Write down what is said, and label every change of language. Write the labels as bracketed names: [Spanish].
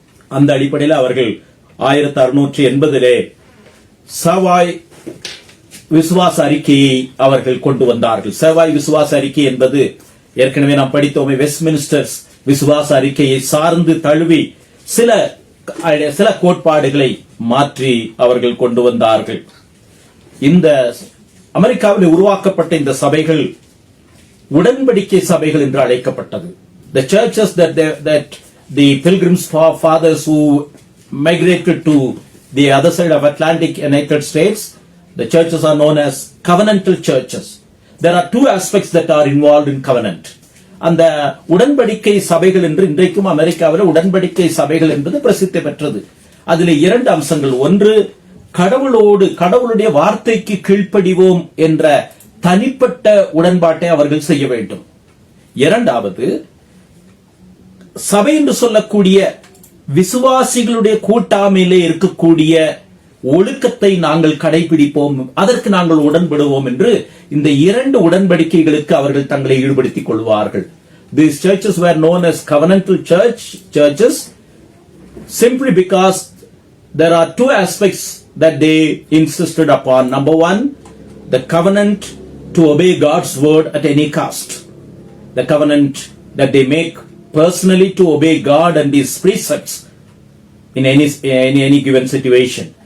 [Tamil] அந்த அடிப்படையில் அவர்கள் 1680 சவாய் விசுவாச அறிக்கையை அவர்கள் கொண்டு வந்தார்கள். சவாய் விசுவாச அறிக்கை என்பது ஏற்கனவே நாம் படித்தோமே, வெஸ்ட்மினிஸ்டர்ஸ் விசுவாச அறிக்கையை சார்ந்து தழுவி சில கோட்பாடுகளை மாற்றி அவர்கள் கொண்டு வந்தார்கள். இந்த அமெரிக்காவில் உருவாக்கப்பட்ட இந்த சபைகள் உடன்படிக்கை சபைகள் என்று அழைக்கப்பட்டது. [English] The churches that the Pilgrims fathers who migrated to the other side of Atlantic United States, the churches are known as covenantal churches. There are two aspects that are involved in covenant. [Tamil] அந்த உடன்படிக்கை சபைகள் என்று இன்றைக்கும் அமெரிக்காவில் உடன்படிக்கை சபைகள் என்பது பிரசித்தி பெற்றது. அதில் இரண்டு அம்சங்கள். ஒன்று, கடவுளுடைய வார்த்தைக்கு கீழ்ப்படிவோம் என்ற தனிப்பட்ட உடன்பாட்டை அவர்கள் செய்ய வேண்டும். இரண்டாவது, சபை என்று சொல்லக்கூடிய விசுவாசிகளுடைய கூட்டாமையிலே இருக்கக்கூடிய ஒழுக்கத்தை நாங்கள் கடைபிடிப்போம், அதற்கு நாங்கள் உடன்படுவோம் என்று இந்த இரண்டு உடன்படிக்கைகளுக்கு அவர்கள் தங்களை ஈடுபடுத்திக் கொள்வார்கள். [English] These churches were known as covenantal churches simply because there are two aspects that they insisted upon. Number one, the covenant to obey God's word at any cost. The covenant that they make personally to obey God and His precepts in any given situation.